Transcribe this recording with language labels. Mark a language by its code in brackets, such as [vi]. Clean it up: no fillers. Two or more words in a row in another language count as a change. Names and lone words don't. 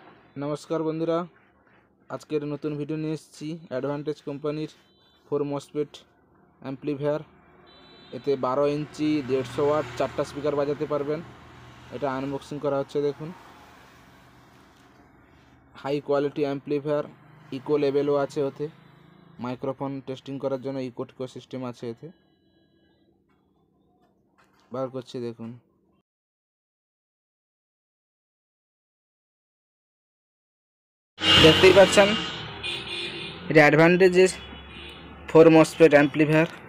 [bn] নমস্কার বন্ধুরা আজকের নতুন ভিডিও নিয়ে এসেছি অ্যাডভান্টেজ কোম্পানির 4 [en] MOSFET amplifier [bn] এতে 12 ইঞ্চি 150 ওয়াট 4টা স্পিকার বাজাতে পারবেন। এটা আনবক্সিং করা হচ্ছে দেখুন। [en] high quality amplifier echo levelও [bn] আছে ওতে [en] microphone testing [bn] করার জন্য [en] echo tiko system [bn] আছে এতে বার করছি দেখুন। দেখতে হি पाচ্ছেন এটা অ্যাডভান্টেজের 4 মসফেট অ্যাম্প্লিফায়ার।